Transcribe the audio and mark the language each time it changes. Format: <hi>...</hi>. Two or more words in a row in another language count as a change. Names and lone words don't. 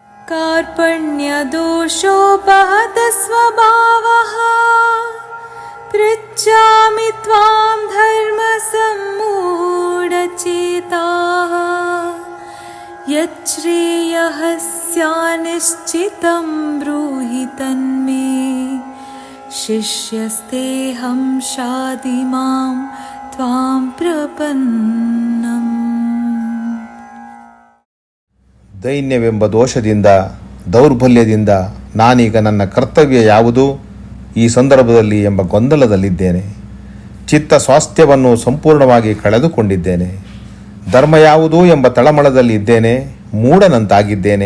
<sa>कार्पण्यदोषोपहतस्वभावः पृच्छामि त्वां धर्मसम्मूढचेताः यच्छ्रेयः स्यान्निश्चितं ब्रूहि तन्मे शिष्यस्तेऽहं शाधि मां त्वां प्रपन्नम्.</sa> <kn>ದೈನ್ಯವೆಂಬ ದೋಷದಿಂದ ದೌರ್ಬಲ್ಯದಿಂದ ನಾನೀಗ ನನ್ನ ಕರ್ತವ್ಯ ಯಾವುದು ಈ ಸಂದರ್ಭದಲ್ಲಿ ಎಂಬ ಗೊಂದಲದಲ್ಲಿದ್ದೇನೆ. ಚಿತ್ತ ಸ್ವಾಸ್ಥ್ಯವನ್ನು ಸಂಪೂರ್ಣವಾಗಿ ಕಳೆದುಕೊಂಡಿದ್ದೇನೆ. ಧರ್ಮ ಯಾವುದು ಎಂಬ ತಳಮಳದಲ್ಲಿ ಇದ್ದೇನೆ. ಮೂಢನಂತಾಗಿದ್ದೇನೆ.</kn>